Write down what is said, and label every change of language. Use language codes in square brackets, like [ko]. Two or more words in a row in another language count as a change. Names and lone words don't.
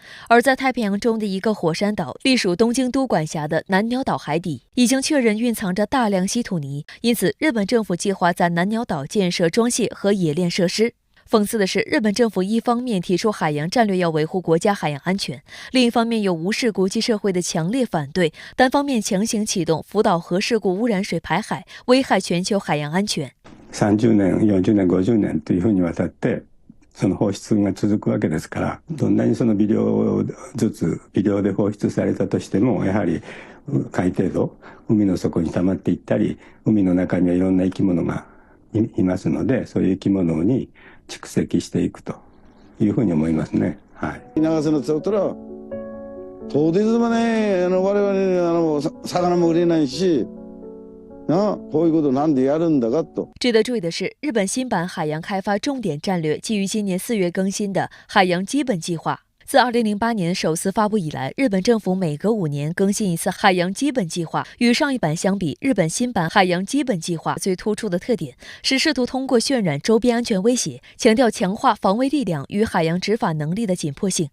[zh] 而在太平洋中的一个火山岛，隶属东京都管辖的南鸟岛海底，已经确认蕴藏着大量稀土泥，因此日本政府计划在南鸟岛建设装卸和冶炼设施。讽刺的是，日本政府一方面提出海洋战略要维护国家海洋安全，另一方面又无视国际社会的強烈反对，单方面強行启動福島核事故污染水排海，危害全球海洋安全。 [ja] 30年、40年、50年というふうにわたって、その放出が続くわけですから、どんなにその微量ずつ微量で放出されたとしても、やはり海底度、海の底に溜まっていったり、海の中にはいろんな生き物がいますので、そういう生き物に蓄積していくというふうに思いますね。はい。長瀬の使ったら、当日はね、我々魚も売れないし。こういうことなんでやるんだかと。 [zh] 值得注意的是，日本新版海洋开发重点战略基于今年4月更新的海洋基本计划。自2008年首次发布以来，日本政府每隔5年更新一次海洋基本计划。与上一版相比，日本新版海洋基本计划最突出的特点是试图通过渲染周边安全威胁，强调强化防卫力量与海洋执法能力的紧迫性。